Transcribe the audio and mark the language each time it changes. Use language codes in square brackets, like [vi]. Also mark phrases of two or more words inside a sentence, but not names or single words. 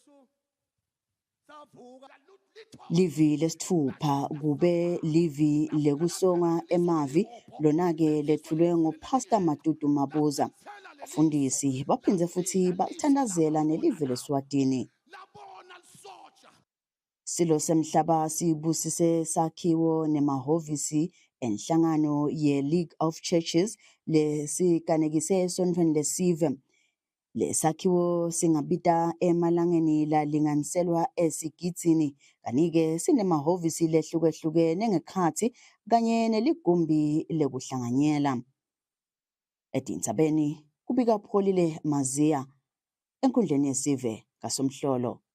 [ss] Livi lesithupha kube livi lekusonga emavi lona ke lethulwe nguPastor Matutu Mabuza. Abafundisi baphinze futhi bathandazela nelivi leSwatini. Silo semhlaba sibusise sakhiwo nemahovisi enhlangano ye-League of Churches lesikanekise esontweni lesive. Lesakhiwo singabita emalangeni lalinganiselwa esigidini kanike sinemahovisi lehlukehlukene ngekhathi kanye neligumbi lekuhlanganyela. Edintsabeni kubika Pholile Mazia enkundleni yesive kaSomhlolo.